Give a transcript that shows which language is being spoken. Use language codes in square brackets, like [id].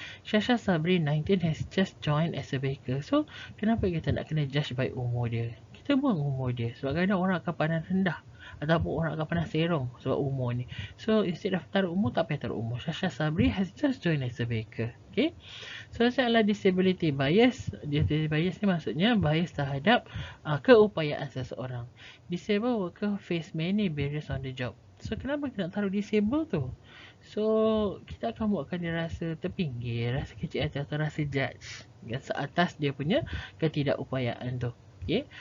[en] Shasha Sabri 19 has just joined as a baker. [ms] So kenapa kita nak kena judge by umur dia? Kita buang umur dia. Sebab kadang orang akan pandang rendah ataupun orang akan pandang serong sebab umur ni. [en] So instead of [ms] taruh umur, tak payah taruh umur. [en] Shasha Sabri has just joined as a baker. Okay. [ms] Seterusnya adalah disability bias. Disability bias ni maksudnya bias terhadap keupayaan seseorang. [en] Disabled worker face many barriers on the job. [ms] So kenapa kita nak taruh disable tu? So kita akan buatkan dia rasa terpinggir, rasa kecil hati atau rasa judge seatas dia punya ketidakupayaan tu. Okay.